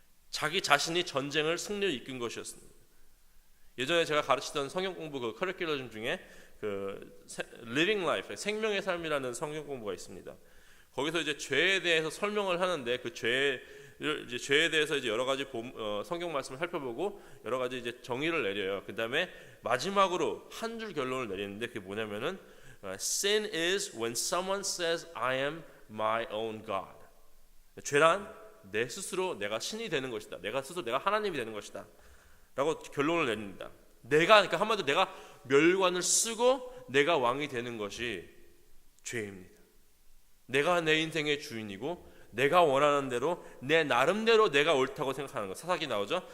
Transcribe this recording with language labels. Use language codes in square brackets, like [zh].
[ko] 자기 자신이 전쟁을 승리로 이끈 것이었습니다. 예전에 제가 가르치던 성경 공부 그 커리큘럼 중에 그 Living Life, 생명의 삶이라는 성경 공부가 있습니다. 거기서 이제 죄에 대해서 설명을 하는데 그 죄의 이제 죄에 대해서 이제 여러 가지 성경 말씀을 살펴보고 여러 가지 이제 정의를 내려요. 그다음에 마지막으로 한 줄 결론을 내리는데 그게 뭐냐면은 [en] Sin is when someone says I am my own God. [ko] 죄란 내 스스로 내가 신이 되는 것이다. 내가 스스로 내가 하나님이 되는 것이다. 라고 결론을 내립니다. 그러니까 한마디로 내가 멸관을 쓰고 내가 왕이 되는 것이 죄입니다. 내가 내 인생의 주인이고 내가 원하는 대로 내 나름대로 내가 옳다고 생각하는 것. 사사기 나오죠.